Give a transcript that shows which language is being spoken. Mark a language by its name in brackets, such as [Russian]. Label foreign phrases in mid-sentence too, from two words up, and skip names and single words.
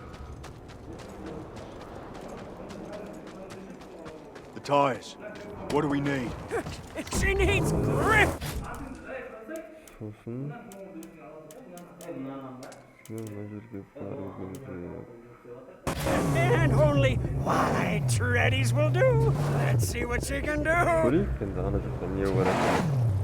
[English] The tires. What do we need? She needs grip. [Kazakh] Сосын мына жерге бару керек. [English] And only wide treadies will do. Let's see what she can do. [Kazakh] Көрейік енді ана жақта не бар екен.